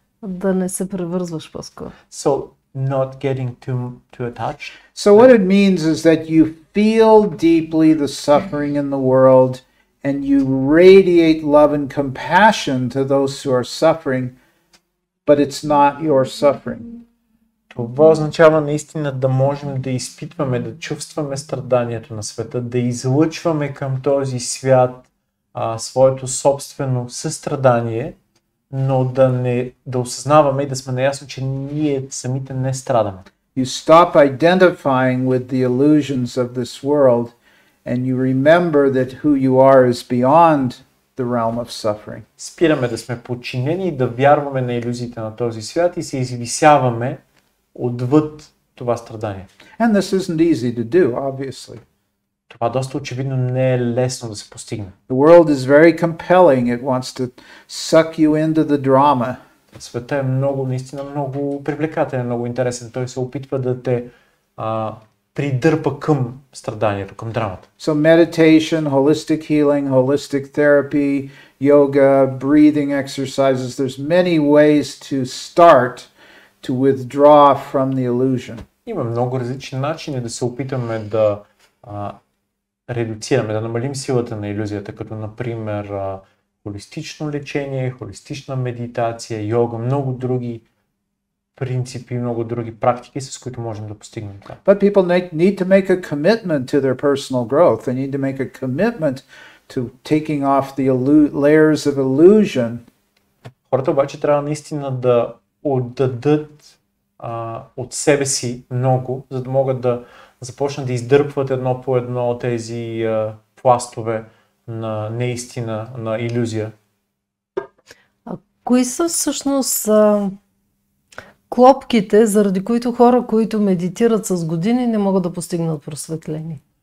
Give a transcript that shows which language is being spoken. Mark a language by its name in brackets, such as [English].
[Bulgarian] Да не се превързваш по-скоро. [English] So, not getting too attached. So what it means is that you feel deeply the suffering in the world and you radiate love and compassion to those who are suffering, but it's not your suffering. [Bulgarian] Това означава наистина да можем да изпитваме, да чувстваме страданието на света, да излъчваме към този свят своето собствено състрадание, но да осъзнаваме и да сме наясно, че ние самите не страдаме. [English] You stop identifying with the illusions of this world and you remember that who you are is beyond the realm of suffering. [Bulgarian] Спираме да сме подчинени и да вярваме на илюзиите на този свят и се извисяваме отвъд това страдание. [English] And this isn't easy to do, obviously. [Bulgarian] Това доста очевидно не е лесно да се постигне. [English] The world is very compelling. It wants to suck you into the drama. [Bulgarian] Света е наистина много привлекателен, много интересен. Той се опитва да те придърпа към страданието, към драмата. [English] So meditation, holistic healing, holistic therapy, yoga, breathing exercises, there's many ways to start to withdraw from the illusion. [Bulgarian] Има много различни начини да се опитаме да редуцираме, да намалим силата на илюзията, като например холистично лечение, холистична медитация, йога, много други принципи, много други практики, с които можем да постигнем това. [English] But people need to make a commitment to their personal growth. They need to make a commitment to taking off the layers of illusion. [Bulgarian] Хората обаче трябва наистина да отдадат от себе си много, за да могат да започнат да издърпват едно по едно тези пластове на неистина, на илюзия. А кои са всъщност клопките, заради които хора, които медитират с години, не могат да постигнат просветление?